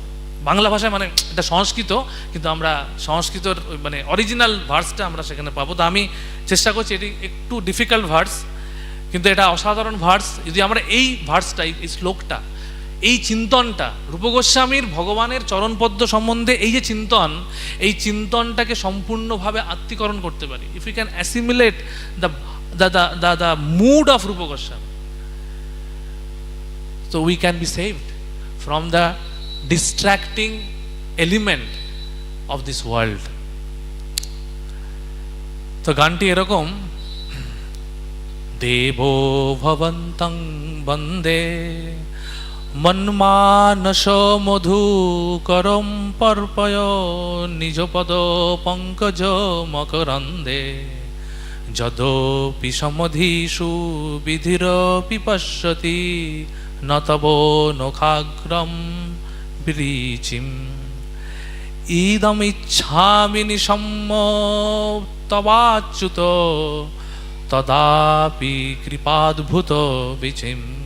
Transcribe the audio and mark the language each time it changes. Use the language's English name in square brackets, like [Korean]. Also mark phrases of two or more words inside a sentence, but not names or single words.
[Bangla] বাংলা ভাষায় মানে এটা সংস্কৃত, কিন্তু আমরা সংস্কৃতর মানে [English] original verse [Bangla] আমরা সেখানে পাবো। তো আমি চেষ্টা করছি, এটি একটু [English] difficult verse, [Bangla] কিন্তু এটা অসাধারণ ভার্স। যদি আমরা এই ভার্সটা, এই শ্লোকটা, এই চিন্তনটা, রূপগোস্বামীর ভগবানের চরণপদ্ম সম্বন্ধে এই যে চিন্তন, এই চিন্তনটাকে সম্পূর্ণভাবে আত্মীকরণ করতে পারি, [English] If you can assimilate the mood of Rupa Goswami, so we can be saved from the distracting element of this world. [Bangla] তো গানটি এরকম, [Sanskrit] देवो भवन्तं वन्दे मन्मानस मधुकरम् अर्पय निजपद पङ्कज मकरन्दे यद्यपि समाधिषु विधिरपि पश्यति न तव नखाग्रम् मरीचिम् इदमिच्छामि निशम्य तवाच्युत तदपि कृपाद्भुत वीचिम्